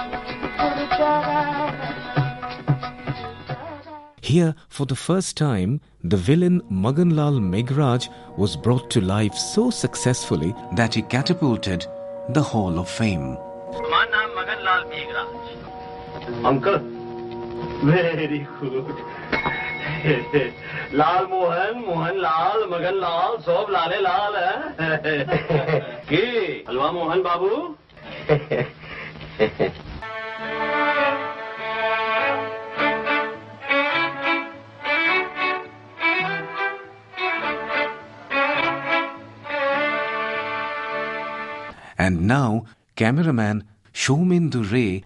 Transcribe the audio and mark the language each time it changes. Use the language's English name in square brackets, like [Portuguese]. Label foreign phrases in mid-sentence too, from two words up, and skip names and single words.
[English] Here, for the first time, the villain Maganlal Meghraj was brought to life so successfully that he catapulted the Hall of Fame. My name is Maganlal Meghraj. Uncle, very good. [Bangla] Lal Mohan, Mohan Lal, Magan Lal, সব লালে লাল হ্যায়. Ki, Halwa Mohan Babu? [English] And now, cameraman Soumitra Ray